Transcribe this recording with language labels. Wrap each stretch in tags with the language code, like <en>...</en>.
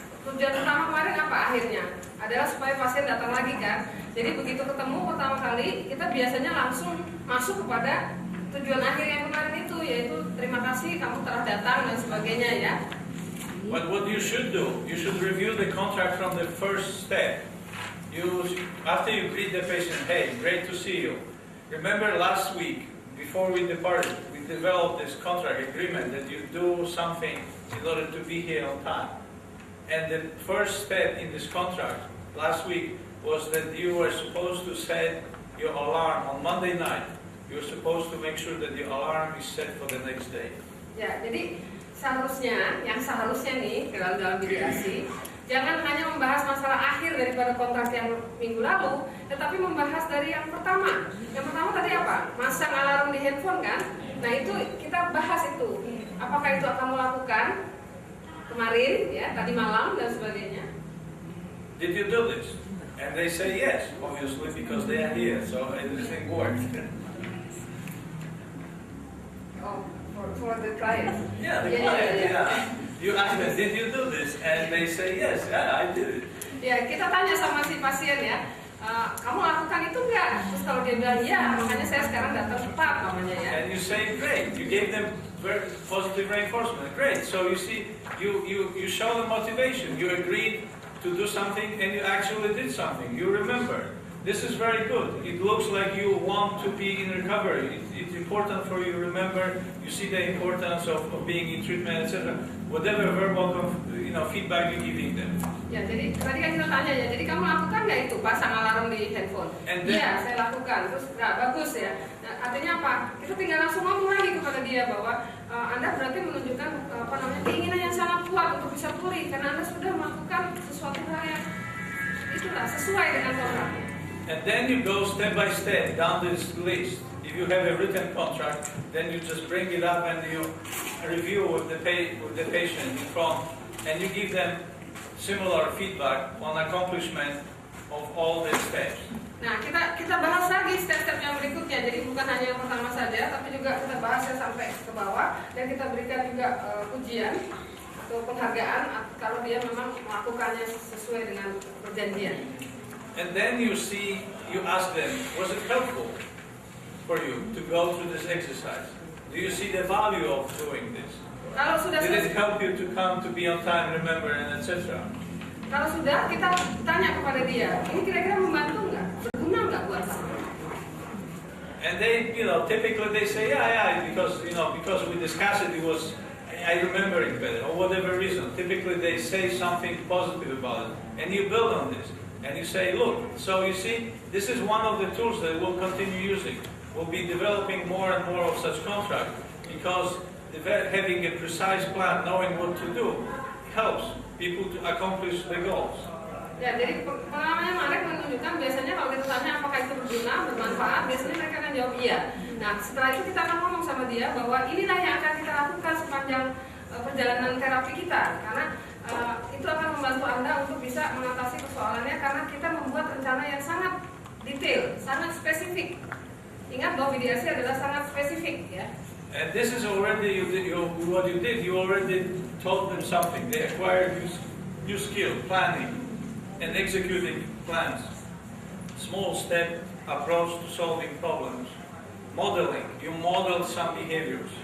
<id>Tujuan pertama kemarin apa akhirnya? Adalah supaya pasien datang lagi kan. Jadi begitu ketemu pertama kali, kita biasanya langsung masuk kepada tujuan akhir yang kemarin itu, yaitu terima kasih kamu telah datang dan sebagainya ya.</id> <en>But what you should do, you should review the contract from the first step. After you greet the patient, hey, great to see you. Remember last week, before we departed, we developed this contract agreement that you do something in order to be here on time. And the first step in this contract last week was that you were supposed to set your alarm on Monday night. You're supposed to make sure that the alarm is set for the next day.</en> <id>Ya, jadi seharusnya nih dalam mediasi, jangan hanya membahas masalah akhir daripada kontrak yang minggu lalu, tetapi membahas dari yang pertama. Yang pertama tadi apa? Masang alarm di handphone kan? Nah itu kita bahas itu. Apakah itu akan melakukan kemarin, ya tadi malam dan sebagainya.</id> <en>Did you do this? And they say yes, obviously, because they are here, so everything works. Oh, for the client. Yeah, the client, yeah. You ask them, did you do this? And they say yes, yeah, I did it.</en> <id>Ya, kita tanya sama si pasien ya, kamu lakukan itu nggak? Terus kalau dia bilang iya, makanya saya sekarang datang tepat namanya ya.</id> <en>And you say great, you gave them very positive reinforcement, great. So you see, you show them motivation, you agreed to do something and you actually did something, you remember. This is very good. It looks like you want to be in recovery. It's important for you to remember. You see the importance of being in treatment, etc. Whatever verbal, feedback you're giving them.</en> <id>Ya, jadi tadi kan kita tanya ya. Jadi kamu lakukan nggak itu pasang alarm di handphone? Iya, saya lakukan. Terus nggak bagus ya. Nah, artinya apa? Kita tinggal langsung ngomong lagi kepada dia bahwa Anda berarti menunjukkan keinginan yang sangat kuat untuk bisa pulih karena Anda sudah melakukan sesuatu hal yang itulah sesuai dengan kontraknya.</id> <en>And then you go step by step down this list. If you have a written contract, then you just bring it up and you review with the patient in front, and you give them similar feedback on accomplishment of all the steps.</en> <id>Nah, kita bahas lagi step-step yang berikutnya. Jadi bukan hanya yang pertama saja, tapi juga kita bahasnya sampai ke bawah dan kita berikan juga pujian atau penghargaan kalau dia memang melakukannya sesuai dengan perjanjian.</id> <en>And then you ask them, was it helpful for you to go through this exercise? Do you see the value of doing this?</en> <id>Kalau sudah</id> <en>Did it help you to come to be on time, remember, and etc.?</en> <id>Kalau sudah, kita tanya kepada dia, ini kira-kira membantu nggak? Berguna nggak buat kamu?</id> <en>And they, typically they say, yeah, because we discussed it, I remember it better, or whatever reason. Typically they say something positive about it, and you build on this. And you say, look, so you see, this is one of the tools that we'll continue using. We'll be developing more and more of such contracts because having a precise plan, knowing what to do, helps people to accomplish the goals.</en> <id>Ya, jadi pengalamannya Marek menunjukkan biasanya kalau kita tanya apakah itu berguna, bermanfaat, biasanya mereka akan jawab iya. Nah, setelah itu kita akan ngomong sama dia bahwa inilah yang akan kita lakukan sepanjang perjalanan terapi kita, karena itu akan membantu Anda untuk bisa mengatasi persoalannya karena kita membuat rencana yang sangat detail, sangat spesifik. Ingat bahwa mediasi adalah sangat spesifik, ya.</id> <en>And this is already what you did. You already taught them something. They acquired new skill, planning, and executing plans. Small step approach to solving problems. Modeling. You model some behaviors.</en>